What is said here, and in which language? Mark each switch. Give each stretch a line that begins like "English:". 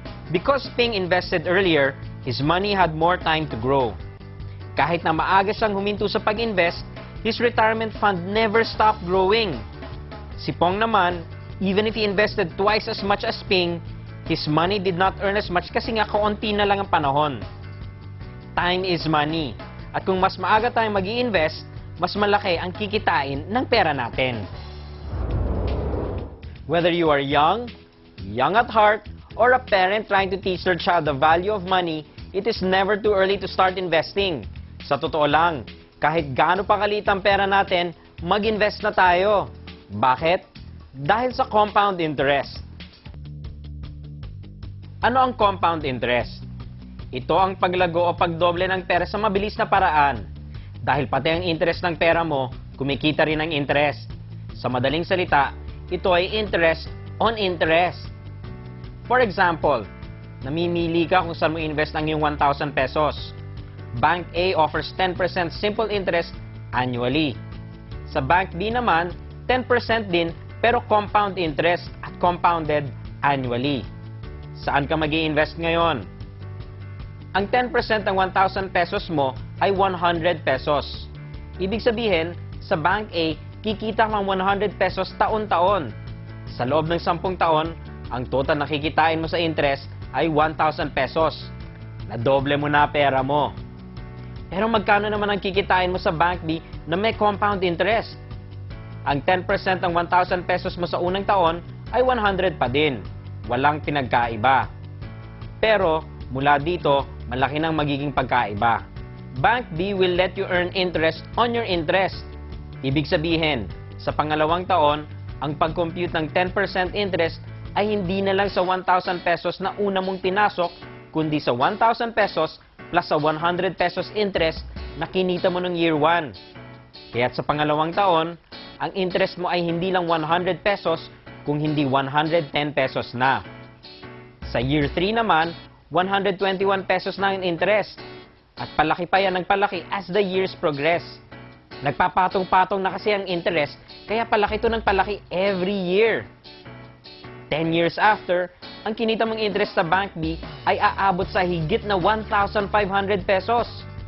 English: Because Ping invested earlier, his money had more time to grow.
Filipino: Kahit na maaga siyang huminto sa pag-invest,
English: his retirement fund never stopped growing.
Filipino: Si Pong naman,
English: even if he invested twice as much as Ping, his money did not earn as much
Filipino: kasi nga kaunti na lang ang panahon.
English: Time is money.
Filipino: At kung mas maaga tayong mag-i-invest, mas malaki ang kikitain ng pera natin.
English: Whether you are young at heart, or a parent trying to teach their child the value of money, it is never too early to start investing.
Filipino: Sa totoo lang, kahit gaano pa kaliit ang pera natin, mag-invest na tayo. Bakit? Dahil sa compound interest. Ano ang compound interest? Ito ang paglago o pagdoble ng pera sa mabilis na paraan. Dahil pati ang interest ng pera mo, kumikita rin ang interest. Sa madaling salita, ito ay interest on interest.
English: For example,
Filipino: namimili ka kung saan mo invest ang iyong 1,000 pesos.
English: Bank A offers 10% simple interest annually.
Filipino: Sa Bank B naman, 10% din pero compound interest at compounded annually. Saan ka mag-i-invest ngayon? Ang 10% ng 1,000 pesos mo ay 100 pesos. Ibig sabihin, sa Bank A, kikita kang 100 pesos taon-taon. Sa loob ng 10 taon, ang total na kikitain mo sa interest ay 1,000 pesos. Nadoble mo na pera mo. Pero magkano naman ang kikitain mo sa Bank B na may compound interest? Ang 10% ng 1,000 pesos mo sa unang taon ay 100 pa din. Walang pinagkaiba. Pero mula dito, malaki nang magiging pagkaiba.
English: Bank B will let you earn interest on your interest.
Filipino: Ibig sabihin, sa pangalawang taon, ang pag-compute ng 10% interest ay hindi na lang sa 1,000 pesos na una mong pinasok, kundi sa 1,000 pesos plus sa 100 pesos interest na kinita mo ng year 1. Kaya't sa pangalawang taon, ang interest mo ay hindi lang 100 pesos, kung hindi 110 pesos na. Sa year 3 naman, 121 pesos na ang interest. At palaki pa yan ng palaki
English: as the years progress.
Filipino: Nagpapatong-patong na kasi ang interest, kaya palaki to ng palaki
English: every year.
Filipino: 10 years after, ang kinita mong interest sa Bank B ay aabot sa higit na 1,500 pesos.